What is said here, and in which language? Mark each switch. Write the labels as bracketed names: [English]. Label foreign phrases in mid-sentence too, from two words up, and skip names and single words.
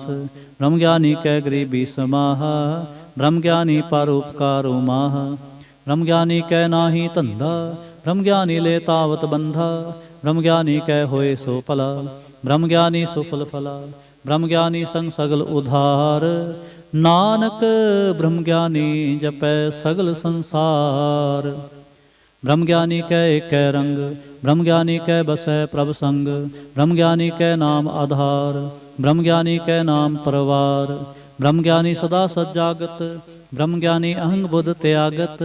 [Hindi] ब्रह्म ज्ञानी कै गरीबी समाहा, ब्रह्म ज्ञानी परोपकार माह। ब्रह्म ज्ञानी कै नाही धंधा, ब्रह्म ज्ञानी ले तावत बंधा। ब्रह्म ज्ञानी कै होए सो भला, ब्रह्म ज्ञानी सुफल फला। ब्रह्म ज्ञानी संग सगल उधार, नानक ब्रह्म ज्ञानी जपै सगल संसार। ब्रह्म ज्ञानी कै एकै रंग, ब्रह्म ज्ञानी कै बसै प्रभ संग। ब्रह्म ज्ञानी कै नाम आधार, ब्रह्म ज्ञानी कै नाम परवार। ब्रह्म ज्ञानी सदा सजागत, ब्रह्म ज्ञानी अहंग बुध त्यागत।